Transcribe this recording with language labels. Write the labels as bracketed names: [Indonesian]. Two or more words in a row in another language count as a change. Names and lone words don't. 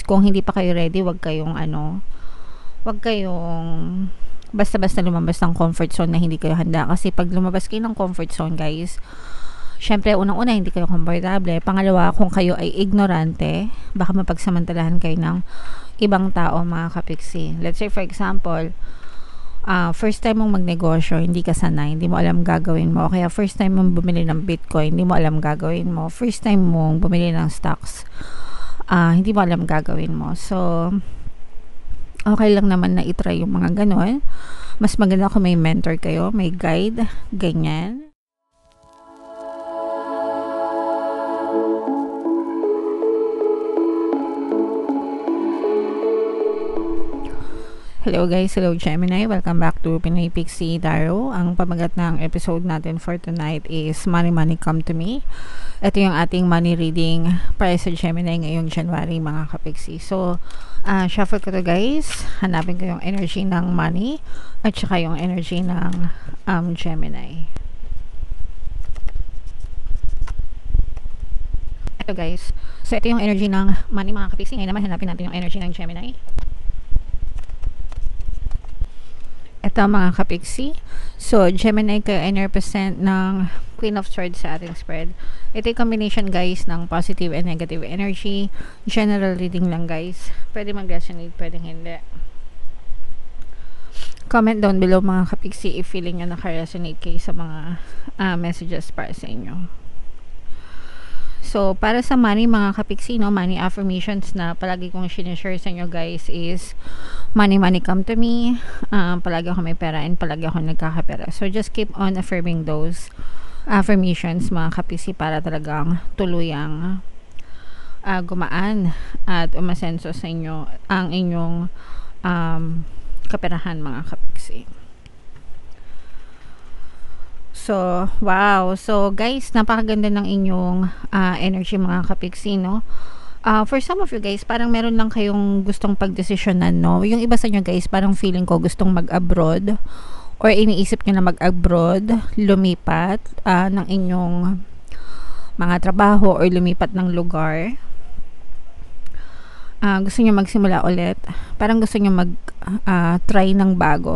[Filipino] Kung hindi pa kayo ready, wag kayong basta-basta lumabas ng [English] comfort zone [Filipino] na hindi kayo handa. Kasi pag lumabas kayo ng [English] comfort zone [Filipino] guys, syempre unang-una hindi kayo komportable. Pangalawa, kung kayo ay ignorante, baka mapagsamantalahan kayo ng ibang tao mga kapiksi. [English] Let's say for example, first time [Filipino] mong magnegosyo, hindi ka sanay, hindi mo alam gagawin mo. Kaya [English] first time [Filipino] mong bumili ng Bitcoin, hindi mo alam gagawin mo. [English] First time [Filipino] mong bumili ng stocks, hindi mo alam gagawin mo. So, okay lang naman na itry yung mga ganon. Mas maganda kung may mentor kayo, may guide, ganyan. [English] Hello guys, hello Gemini, welcome back to Pinoy Pixie Tarot. [Filipino] Ang pamagat ng episode natin [English] for tonight [Filipino] is Money Money Come to Me. Ito yung ating [English] money reading [Filipino] para sa Gemini ngayong January mga kapixie. So, shuffle ko to guys. Hanapin ko yung energy ng money at saka yung energy ng Gemini. Ito guys. So, ito yung energy ng money mga kapixie. Ngayon naman hanapin natin yung energy ng Gemini. Ito mga kapiksi. So, Gemini kayo ay represent ng Queen of Swords sa ating spread. Ito yung [English] combination guys [Filipino] ng [English] positive and negative energy. General reading [Filipino] lang guys. Pwede mag-resonate, pwede hindi. [English] Comment down below [Filipino] mga kapiksi if feeling nyo naka-resonate kayo sa mga messages para sa inyo. So, para sa money mga kapiksi, no, [English] money affirmations [Filipino] na palagi kong sinishare sa inyo guys [English] is money money come to me, [Filipino] palagi ako may pera and palagi ako nagkakapera. [English] So, just keep on affirming those affirmations [Filipino] mga kapiksi para talagang tuluyang gumaan at umasenso sa inyo ang inyong kaperahan mga kapiksi. [English] So, wow. [Filipino] So, guys, napakaganda ng inyong energy mga kapiksi, no? [English] For some of you guys, [Filipino] parang meron lang kayong gustong pagdesisyonan, no? Yung iba sa inyo guys, parang feeling ko gustong mag-abroad or iniisip nyo na mag-abroad, lumipat ng inyong mga trabaho or lumipat ng lugar. Gusto nyo magsimula ulit. Parang gusto nyo try ng bago.